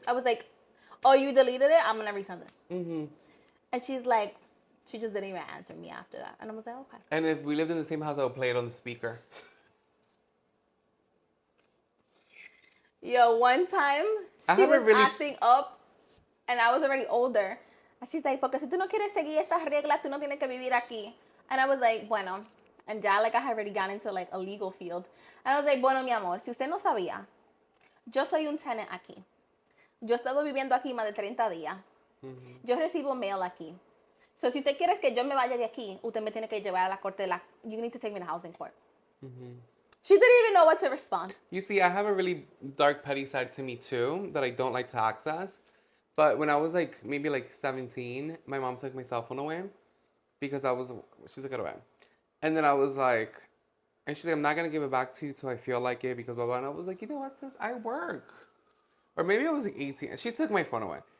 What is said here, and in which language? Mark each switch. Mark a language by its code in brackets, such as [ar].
[en] I was like, oh, you deleted it? I'm gonna resend it. And she's like, she just didn't even answer me after that, and I was like, okay. And if we lived in the same house, I would play it on the speaker. Yo, one time she was acting up, and I was already older, And she's like, [es] porque si tú no quieres seguir estas reglas, tú no tienes que vivir aquí. [en] And I was like, bueno. And ya, like, I had already gone into, like, a legal field. And I was like, [es] bueno, mi amor, si usted no sabía, yo soy un tenant aquí. Yo he estado viviendo aquí más de 30 días. Yo recibo mail aquí. So, si usted quiere que yo me vaya de aquí, usted me tiene que llevar a la corte de la... [en] You need to take me to housing court. She didn't even know what to respond. You see, I have a really dark, petty side to me, too, that I don't like to access. But when I was, like, maybe, like, 17, my mom took my cell phone away because she took it away. And then I was like, and she's like, I'm not going to give it back to you till I feel like it because blah, blah. And I was like, you know what, sis? I work. Or maybe I was like 18. And she took my phone away.